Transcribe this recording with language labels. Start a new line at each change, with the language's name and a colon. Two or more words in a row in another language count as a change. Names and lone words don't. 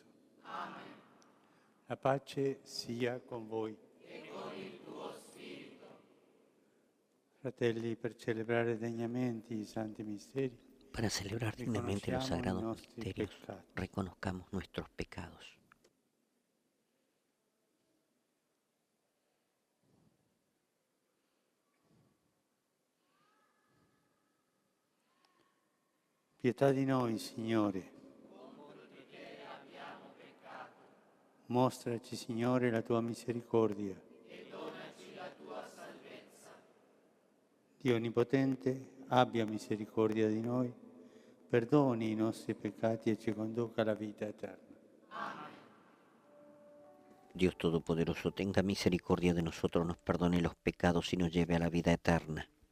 Italian: Amen. La pace sia con voi. E con il tuo spirito. Fratelli, per celebrare degnamente i santi misteri,
Spanish: para celebrar dignamente los sagrados misterios, reconozcamos nuestros pecados.
Italian: Pietà di noi, Signore. Mostraci, Signore, la tua misericordia. E donaci la tua salvezza. Dio Onnipotente, abbia misericordia di noi, perdoni i nostri peccati e ci conduca alla vita eterna. Amen.
Spanish: Dios Todopoderoso, tenga misericordia de nosotros, nos perdone los pecados y nos lleve a la vida eterna.